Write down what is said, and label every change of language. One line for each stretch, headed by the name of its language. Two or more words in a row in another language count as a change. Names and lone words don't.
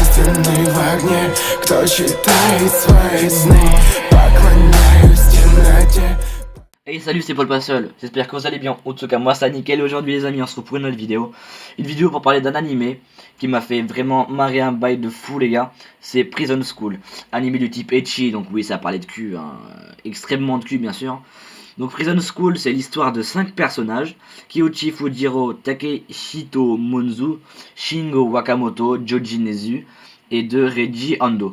Russian: Пламенный в огне, кто читает свои сны, поклоняюсь темноте.
French: Hey salut, c'est Paul Passel, j'espère que vous allez bien. En tout cas moi ça nickel. Aujourd'hui les amis on se retrouve pour une nouvelle vidéo. Une vidéo pour parler d'un animé qui m'a fait vraiment marrer un bail de fou les gars. C'est Prison School, animé du type ecchi, donc oui ça parlait de cul, hein. Extrêmement de cul bien sûr. Donc Prison School c'est l'histoire de 5 personnages: Kyoichi Fujiro, Takehito Monzu, Shingo Wakamoto, Joji Nezu et de Reiji Ando.